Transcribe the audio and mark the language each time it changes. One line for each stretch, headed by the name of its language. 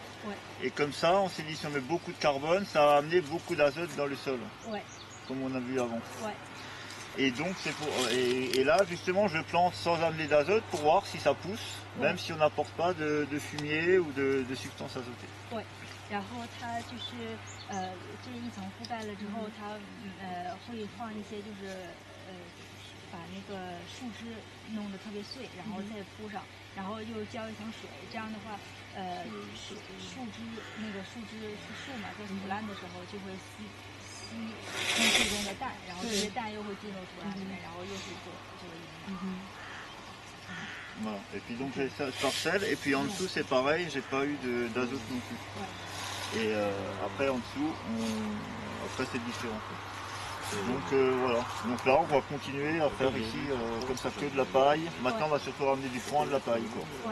French: Ouais. Et comme ça, on s'est dit si on met beaucoup de carbone, ça va amener beaucoup d'azote dans le sol. Ouais. Comme on a vu avant. Ouais. Et donc c'est pour et là justement je plante sans amener d'azote pour voir si ça pousse, même si on n'apporte pas de fumier ou de substances azotées. Ouais.
Chinese: 然后它就是这一层覆盖了之后，它会放一些就是把那个树枝弄得特别碎，然后再铺上，然后又浇一层水，这样的话树枝是树嘛，在腐烂的时候就会吸空气中的氮，然后这些氮又会进入土壤里面，然后又是这个营养。
French: Voilà. Et puis donc j'ai ça parcelle et puis en dessous c'est pareil, j'ai pas eu d'azote non plus. Ouais. Et après en dessous, après c'est différent. Donc voilà. Donc là on va continuer à faire ici comme ça que de la paille. Maintenant on va surtout ramener du foin, de la paille quoi.